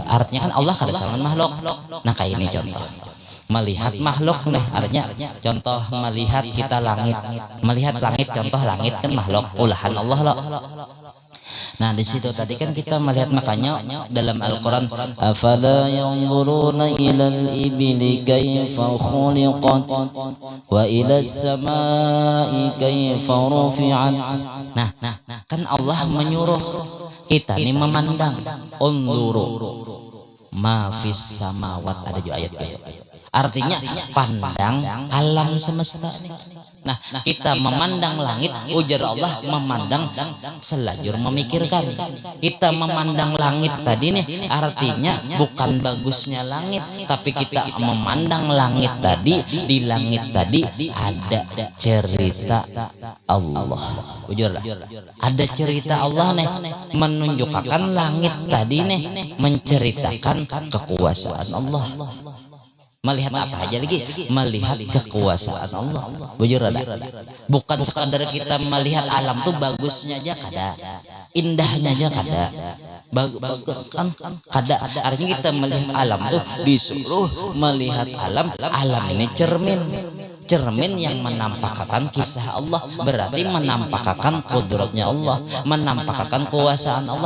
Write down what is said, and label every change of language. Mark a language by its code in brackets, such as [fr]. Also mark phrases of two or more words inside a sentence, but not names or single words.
[bjn] Artinya kan Allah kada sama makhluk. Nah kayak ini contoh melihat makhluk nih, artinya contoh melihat kita langit, melihat langit, contoh langit kan makhluk ulahan Allah loh. Nah di situ tadi kan kita melihat, makanya dalam Al-Quran [ar] أفلا ينظرون إلى الإبل كيف خلقت وإلى السماء كيف رفعت. [bjn] Nah kan Allah menyuruh kita ini memandang, [ar] انظروا ما في السماوات, [bjn] ada juga ayat-ayat. Artinya pandang alam semesta. Nah kita memandang langit, ujar Allah memandang selajur memikirkan. Kita memandang langit tadi nih, artinya bukan bagusnya langit, tapi kita memandang langit tadi, di langit tadi ada cerita Allah. Ujurlah, ada cerita Allah nih, menunjukkan langit tadi nih menceritakan kekuasaan Allah. Melihat apa aja lagi? Melihat kekuasaan Allah. Bujur ada. Bukan sekadar kita melihat alam tuh bagusnya aja kada, indahnya aja kada. Kan kada. Artinya kita melihat alam tuh disuruh melihat alam. Alam ini cermin yang menampakkan kisah Allah, berarti menampakkan kudratnya Allah, menampakkan kekuasaan Allah.